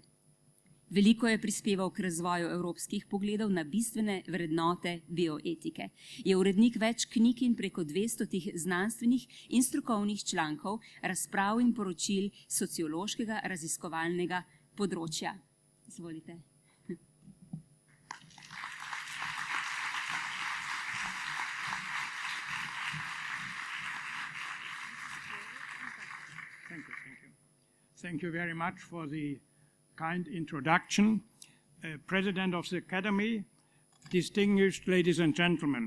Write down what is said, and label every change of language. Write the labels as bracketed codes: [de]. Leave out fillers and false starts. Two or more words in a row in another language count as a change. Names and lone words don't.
[sl] Veliko je prispeval k razvoju evropskih pogledov na bistvene vrednote bioetike. Je urednik več knjig in preko 200 znanstvenih in strokovnih člankov, razprav in poročil sociološkega raziskovalnega področja. Izvolite. [en] Thank you very much for the kind introduction. President of the Academy, distinguished ladies and gentlemen.